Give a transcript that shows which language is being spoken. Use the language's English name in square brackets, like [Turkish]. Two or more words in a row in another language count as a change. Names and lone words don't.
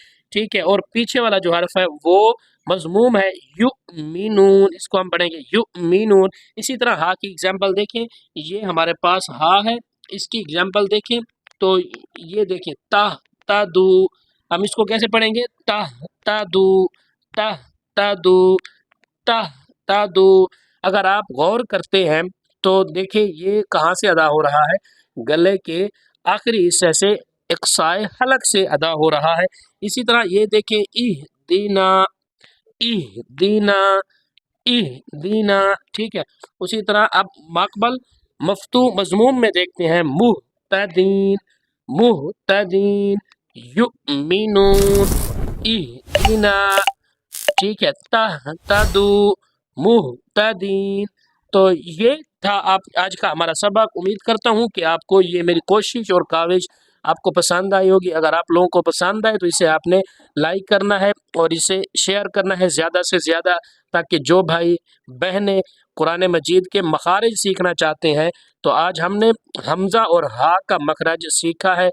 [Urdu] ٹھیک ہے، اور پیچھے والا جو حرف ہے وہ مضموم ہے, [Arabic] یُؤْمِنُونَ, [Urdu] اس کو ہم پڑھیں گے [Arabic] یُؤْمِنُونَ. [Urdu] اسی طرح حا کی ایگزامپل دیکھیں، یہ ہمارے پاس حا ہے، اس کی ایگزامپل دیکھیں تو یہ دیکھیں [Arabic] تَأْتَدُو, [Urdu] ہم اس کو کیسے پڑھیں گے, [Arabic] تَأْتَدُو، تَأْتَدُو، تَأْتَدُو. [Urdu] اگر آپ غور کرتے ہیں تو دیکھیے یہ کہاں سے ادا ہو رہا ہے، گلے کے آخری حصے سے اقصائے حلق سے ادا ہو رہا ہے. اسی طرح یہ دیکھیں [Arabic] اِهْدِنَا، اِهْدِنَا، اِهْدِنَا. [Urdu] ٹھیک ہے، اسی طرح اب ماقبل مفتوح مضموم میں دیکھتے ہیں, [Arabic] مُهْتَدِين، مُهْتَدِين، يُؤْمِنُون، اِهْدِنَا. [Urdu] ٹھیک ہے, [Arabic] تَهْتَدُو، مُهْتَدِين. [Urdu] تو یہ تھا آپ آج کا ہمارا سبق۔ امید کرتا ہوں کہ آپ کو یہ میری کوشش اور کاوش آپ کو پسند آئی ہوگی. اگر آپ لوگوں کو پسند آئے تو اسے آپ نے لائک کرنا ہے اور اسے شیئر کرنا ہے زیادہ سے زیادہ، تاکہ جو بھائی بہنیں قرآن مجید کے مخارج سیکھنا چاہتے ہیں، تو آج ہم نے ہمزہ اور حا کا مخرج سیکھا ہے.